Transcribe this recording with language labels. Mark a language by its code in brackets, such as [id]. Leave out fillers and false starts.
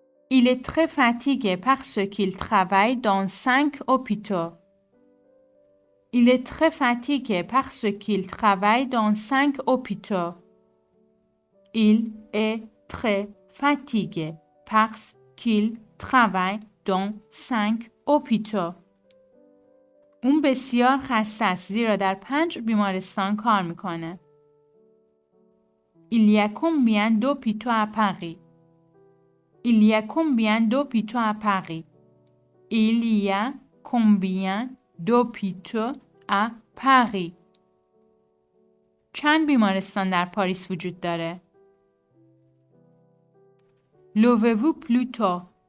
[fr] Il est très fatigué parce qu'il travaille dans 5 hôpitaux. Il est très fatigué parce qu'il travaille dans 5 hôpitaux. Il est très fatigué parce qu'il travaille dans 5 hôpitaux. [fa] اون بسیار خسته است زیرا در 5 بیمارستان کار میکنه. [fr] Il y a combien d'hôpitaux à Paris? Il y a combien d'hôpitaux à Paris? Il y a combien d'hôpitaux à Paris? [fa] چند بیمارستان در پاریس وجود داره؟ [fr] Levez-vous plus tôt.